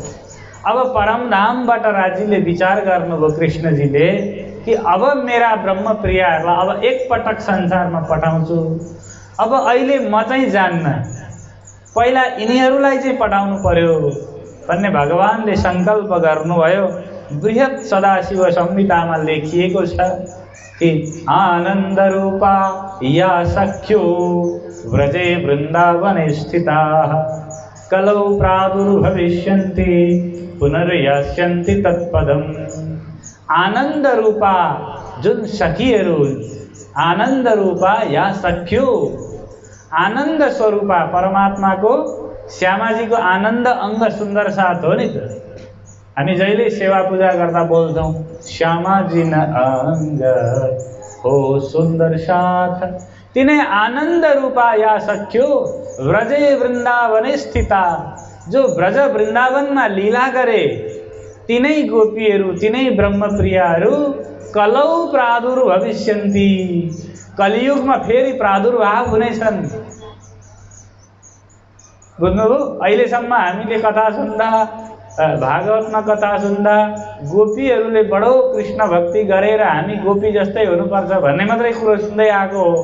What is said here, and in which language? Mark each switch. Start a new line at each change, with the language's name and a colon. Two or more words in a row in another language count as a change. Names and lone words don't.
Nepali: अब परमधामबाट राजीले विचार गर्नुभयो कृष्णजीले कि अब मेरा ब्रह्म प्रियहरूलाई अब एकपटक संसारमा पठाउँछु। अब अहिले म चाहिँ जान्न, पहिला यिनीहरूलाई चाहिँ पठाउनु पर्यो भन्ने भगवानले सङ्कल्प गर्नुभयो। बृहत् सदाशिव संहितामा लेखिएको छ कि
Sanskrit: आनन्द रूपा या सख्यो व्रजे वृन्दावने स्थिताः कलौ प्रादुर्भविष्यन्ति पुनर्यास्यन्ति तत्पदम्।
Nepali: आनन्द रूपा जुन सखीहरू,
Sanskrit: आनन्द रूपा या सख्यो,
Nepali: आनन्द स्वरूपा परमात्माको श्यामाजीको आनन्द अङ्ग सुन्दर साथ हो नि त। हामी जहिले सेवा पूजा गर्दा बोल्छौँ श्यामाजी न अङ्ग हो सुन्दर साथ।
Sanskrit: तिनै आनन्द रूपा या सख्यो व्रजे वृन्दावने स्थिता,
Nepali: जो ब्रज वृन्दावनमा लीला गरे तिनै गोपीहरू, तिनै ब्रह्मप्रियाहरू
Sanskrit: कलौ प्रादुर्भविष्यन्ति,
Nepali: कलियुगमा फेरि प्रादुर्भाव हुनेछन्। बुझ्नुभयो? अहिलेसम्म हामीले कथा सुन्दा, भागवतमा कथा सुन्दा गोपीहरूले बडो कृष्ण भक्ति गरेर हामी गोपी जस्तै हुनुपर्छ भन्ने मात्रै कुरो सुन्दै आएको हो।